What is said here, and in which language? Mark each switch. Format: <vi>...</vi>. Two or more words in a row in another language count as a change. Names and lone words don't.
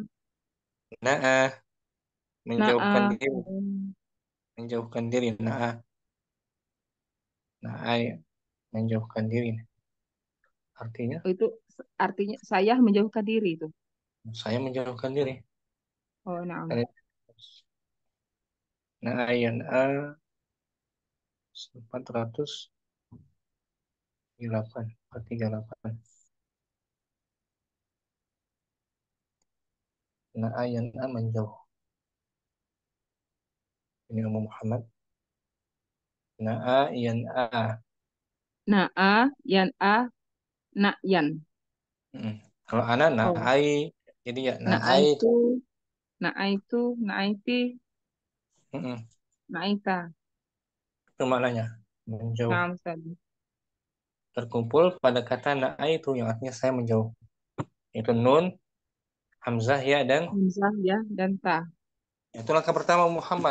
<id>na'a, menjauhkan na'a. diri, menjauhkan diri.</id> <ar>نأى نأى,</ar> <id>ya. Menjauhkan diri. Artinya Itu artinya saya menjauhkan diri itu. saya menjauhkan diri. Oh, nah.</id> <ar>نأى ينأى 438. نأى ينأى, menjauh.</ar> <id>Ini Ummu Muhammad.</id> <ar>نأى ينأى. نأى ينأى نأيا.</ar> <id>Mm. Kalau anak Oh, na'ai, jadi ya na'ai itu.</id> <ar>نأيت نأيت نأيت, Mm-mm.</ar> <id>na'aita. Itu maknanya menjauh. Nah, Ustaz. Terkumpul pada kata na'ai itu yang artinya saya menjauh. Itu nun, hamzah, ya, dan Hamzah, ya, dan ta. itu langkah pertama Muhammad.</id>